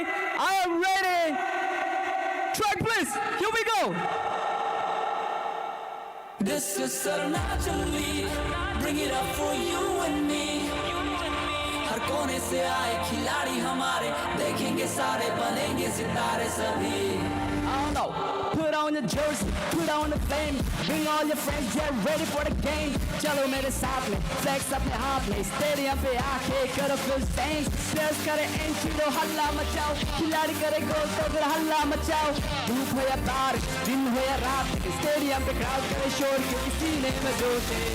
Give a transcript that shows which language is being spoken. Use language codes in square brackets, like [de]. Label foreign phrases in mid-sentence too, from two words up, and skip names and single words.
[en] I am ready. Track please. Here we go. This is Arunachal League. Bring it up for you and me. [hi] कोने से आए खिलाड़ी हमारे देखेंगे सारे बनेंगे सितारे सभी [en] I don't know. Put on your jersey, put on the flame. Bring all your friends, get ready for the game. [hi] चलो मेरे साथ में, flex अपने हाथ में. Stadium पे आके करो [en] full things. [hi] Players करे entry तो हल्ला मचाओ. खिलाड़ी करे गोल तो फिर हल्ला मचाओ. धूप हो या बारिश, दिन हो या रात. Stadium पे crowd करे शोर क्योंकि सीने में जोश है.